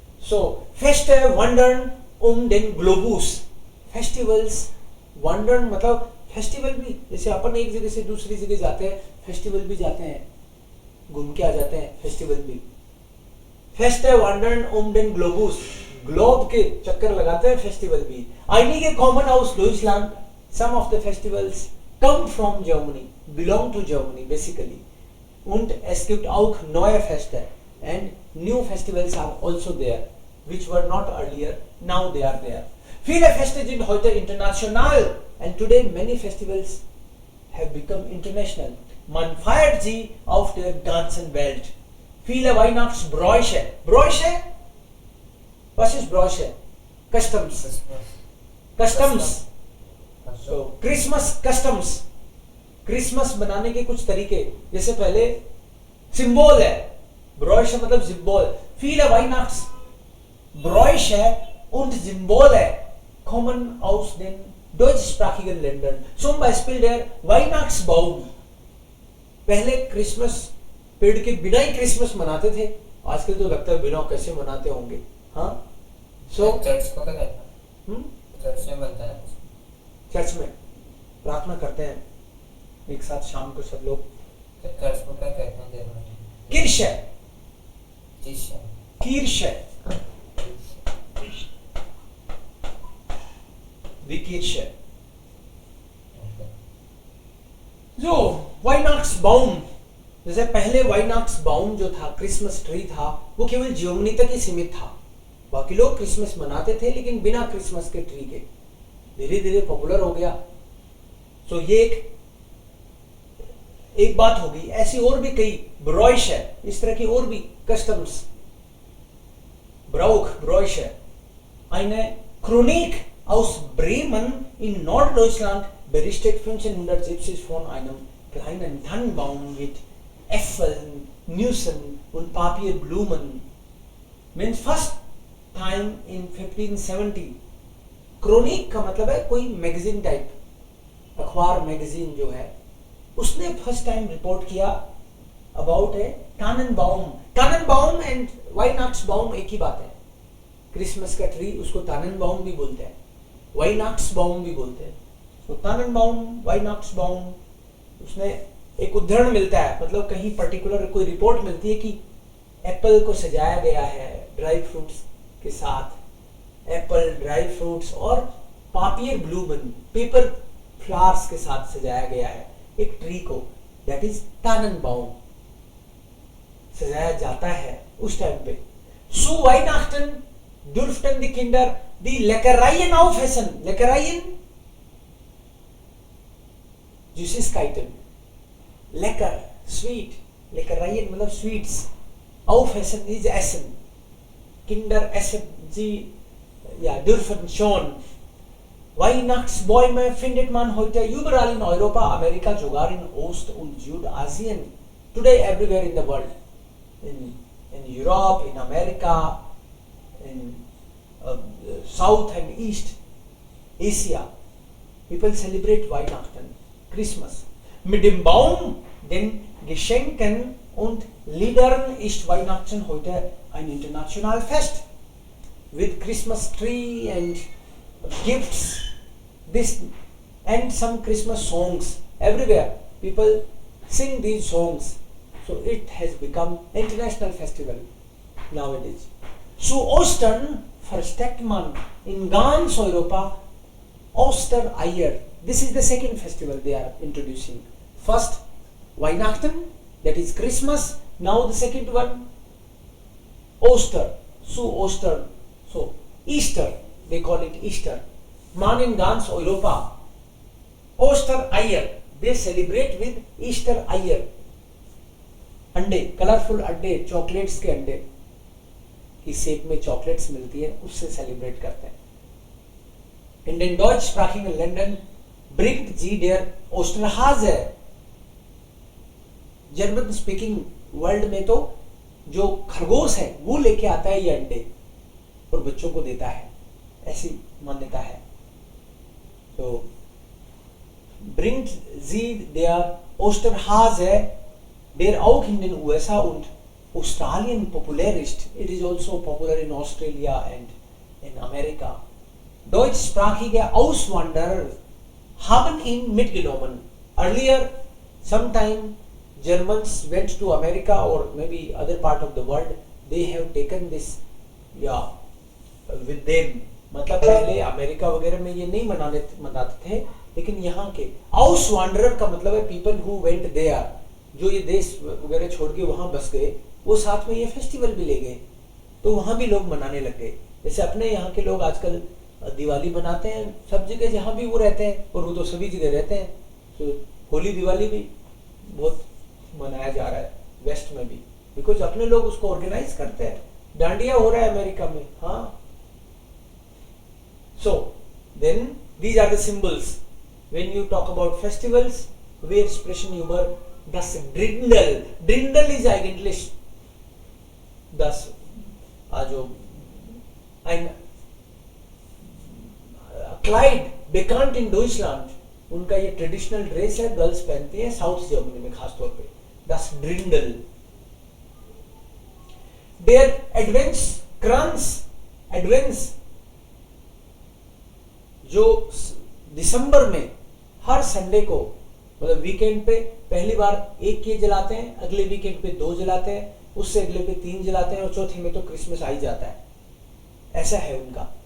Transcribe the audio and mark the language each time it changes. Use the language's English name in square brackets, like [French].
[Hindi] सो fest वंडर्न [German] den Globus, [Hindi] festivals वंडर्न मतलब festival भी, जैसे अपन एक जगह से दूसरी जगह जाते हैं फेस्टिवल भी जाते हैं, घूम के आ जाते हैं, फेस्टिवल भी। फेस्ट वंडर्न [German] den Globus, [Hindi] ग्लोब के चक्कर लगाते हैं फेस्टिवल भी। [German] Einige kommen aus Deutschland, [English] some of the festivals come from Germany, belong to Germany basically. [German] Und es gibt auch neue Feste [English] and new festivals are also there, which were not earlier, now they are there. [German] Viele Feste sind heute international [English] and today many festivals have become international. [German] Man feiert sie auf der ganzen Welt. Viele Weihnachtsbräuche. Bräuche? Was ist Bräuche? [English] Customs. Customs. So, Christmas customs. [Hindi] Christmas बनाने के कुछ तरीके, जैसे पहले symbol है, ब्रॉयश मतलब symbol. [German] Viele Weihnachtsbräuche und Symbole kommen aus den deutschsprachigen Ländern. Zum Beispiel der Weihnachtsbaum. [Hindi] पहले Christmas पेड़ के बिना ही क्रिसमस मनाते थे, आजकल तो लगता है बिना कैसे मनाते होंगे। हाँ, सो चर्च को क्या कहते हैं? चर्च में बनता है, चर्च में प्रार्थना करते हैं एक साथ शाम को सब लोग। चर्च को क्या कहते हैं जर्मनी में? [German] किर्शे। किर्शे। Die Kirche. [Hindi] जो Weihnachtsbaum, जैसे पहले Weihnachtsbaum जो था, क्रिसमस ट्री था, वो केवल जर्मनी तक ही सीमित था। बाकी लोग क्रिसमस मनाते थे लेकिन बिना क्रिसमस के ट्री के। धीरे धीरे पॉपुलर हो गया। तो ये एक बात होगी। ऐसी और भी कई ब्रॉयश है, इस तरह की और भी customs. [German] Bräuche. Eine Chronik aus Bremen in Norddeutschland berichtet 1570 von einem kleinen Tannenbaum mit Äpfeln, Nüssen und Papierblumen. [English] Means first time in 1570. [Hindi] Chronic का मतलब है कोई मैगजीन टाइप, अखबार मैगजीन जो है, उसने फर्स्ट टाइम रिपोर्ट किया अबाउट ए टाननबाउम। टाननबाउम एंड वाइनाक्सबाउम एक ही बात है। क्रिसमस का ट्री उसको टाननबाउम भी बोलते हैं, वाइनाक्सबाउम भी बोलते हैं। तो टाननबाउम, वाइनाक्सबाउम, उसने एक उदाहरण मिलता है, मतलब कहीं पर्टिकुलर कोई रिपोर्ट मिलती है कि एप्पल को सजाया गया है ड्राई फ्रूट्स के साथ, एप्पल, ड्राई फ्रूट्स और पापियर ब्लूमन, पेपर फ्लावर्स के साथ सजाया गया है एक ट्री को। [English] that is [Hindi] टाननबाउम, सजाया जाता है उस टाइम पे। [German] Zu Weihnachten dürften die Kinder die Leckereien aufessen. Leckereien? Süßigkeiten. Lecker, sweet. Leckereien मतलब sweets. Aufessen is essen. Kinder essen sie, ja, dürfen schon. Weihnachtsbäume findet man heute überall in Europa, Amerika, sogar in Ost- und Südasien. [English] Today everywhere in the world. In Europe, in America, in South and East Asia, people celebrate Weihnachten, Christmas. [German] Mit dem Baum, den Geschenken und Liedern ist Weihnachten heute ein internationales Fest. [English] With Christmas tree and gifts, this and some Christmas songs everywhere. People sing these songs, so it has become international festival nowadays. [German] Zu Ostern versteckt man in ganz Europa Ostereier. [English] This is the second festival they are introducing. First Weihnachten, that is Christmas. Now the second one Oster, zu Ostern, so Easter, they call it Easter. [German] Man in ganz Europa Ostereier, [English] they celebrate with Easter Eier. [Hindi] अंडे, colourful अंडे, chocolates के अंडे की shape में chocolates मिलती है, उससे celebrate करते हैं. [German] In den deutschsprachigen Ländern bringt sie der Osterhase. [Hindi] German speaking world में तो जो खरगोश है वो लेके आता है ये अंडे और बच्चों को देता है, ऐसी मान्यता है. [German] तो bringt sie der Osterhase, der auch in den USA und Australien populär ist. [English] It is also popular in Australia and in America. [German] Deutschsprachige Auswanderer haben ihn mitgenommen. [English] Earlier, sometime Germans went to America or maybe other part of the world. They have taken this, with them. [Hindi] मतलब पहले America वगैरह में ये नहीं मनाते थे, लेकिन यहाँ के Auswanderer का मतलब है [English] people who went there, [Hindi] जो ये देश वगैरह छोड़ के वहाँ बस गए, वो साथ में ये फेस्टिवल भी ले गए, तो वहाँ भी लोग मनाने लग गए. जैसे अपने यहाँ के लोग आजकल दिवाली मनाते हैं सब जगह जहाँ भी वो रहते हैं, और वो तो सभी जगह रहते हैं. तो होली दिवाली भी बहुत मनाया जा रहा है वेस्ट में भी, बिकॉज अपने लोग उसको ऑर्गेनाइज करते हैं. डांडिया हो रहा है अमेरिका में. [English] हाँ, so then these are the symbols when you talk about festivals. [German] Wir sprechen über das Dirndl. Dirndl ist eigentlich das, also ein Kleid bekannt in Deutschland. [Hindi] उनका ये ट्रेडिशनल ड्रेस है, गर्ल्स पहनती हैं साउथ जर्मनी में खास तौर पे. [German] Das Dirndl. [Hindi] Der Adventskranz, Advents, जो दिसंबर में हर संडे को, मतलब वीकेंड पे पहली बार एक ये जलाते हैं, अगले वीकेंड पे 2 जलाते हैं, उससे अगले पे 3 जलाते हैं, और चौथे में तो क्रिसमस आ ही जाता है. ऐसा है उनका.